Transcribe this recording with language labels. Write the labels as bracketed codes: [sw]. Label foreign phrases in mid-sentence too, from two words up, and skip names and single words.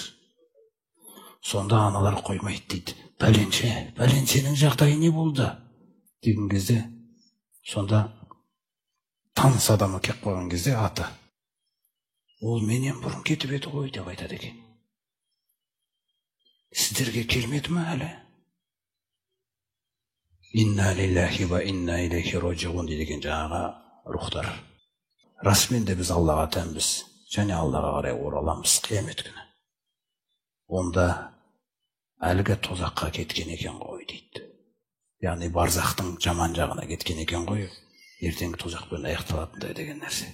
[kk] Сонда аналар қоймайды дейді. Пәленшенің жағдайы не болды? Деген кезде, сонда таныс адамы кеп қойған кезде аты. Ол менен бұрын кетіп еді ғой деп айтады екен. сіздерге келмеді ме әлі? [ar] إنا لله وإنا إليه راجعون [kk] деген жаңағы рухтар. Расымен де біз Аллаға тәнбіз, және Аллаға қарай ораламыз қиямет күні. Онда әлгі тозаққа кеткен екен ғой дейді. Яғни барзақтың жаман жағына кеткен екен ғой, ертеңгі тозақпен аяқталатындай деген нәрсе.